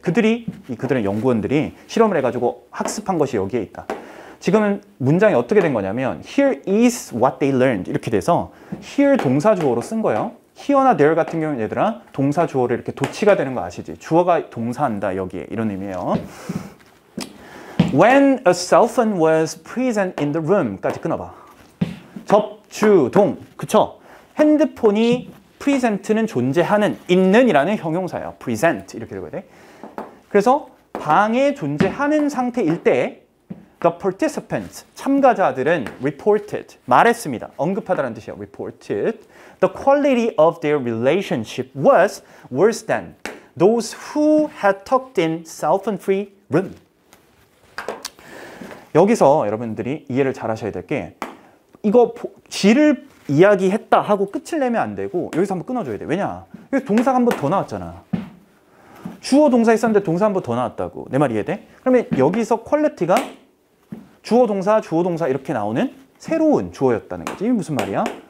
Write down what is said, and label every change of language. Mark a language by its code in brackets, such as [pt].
[ko] 그들은 연구원들이 실험을 해가지고 학습한 것이 여기에 있다. 지금은 문장이 어떻게 된 거냐면 [en] Here is what they learned [ko] 이렇게 돼서 here 동사 주어로 쓴 거예요. here나 there 같은 경우는 얘들아 동사 주어를 이렇게 도치가 되는 거 아시지? 주어가 동사한다 여기에, 이런 의미예요. [en] When a cell phone was present in the room까지 [ko] 끊어봐. 접주동, 그쵸? 핸드폰이 present는 존재하는, 있는이라는 형용사예요. present 이렇게 읽어야 돼. 그래서 방에 존재하는 상태일 때 [en] the participants, [ko] 참가자들은 reported, 말했습니다. 언급하다라는 뜻이에요. [en] reported. The quality of their relationship was worse than those who had talked in cell phone free room. [ko] 여기서 여러분들이 이해를 잘 하셔야 될 게, 이거 질을 이야기했다 하고 끝을 내면 안 되고 여기서 한번 끊어줘야 돼. 왜냐? 여기 동사가 한 번 더 나왔잖아. 주어 동사 있었는데 동사 한 번 더 나왔다고. 내 말 이해돼? 그러면 여기서 퀄리티가 주어 동사 이렇게 나오는 새로운 주어였다는 거지. 이게 무슨 말이야?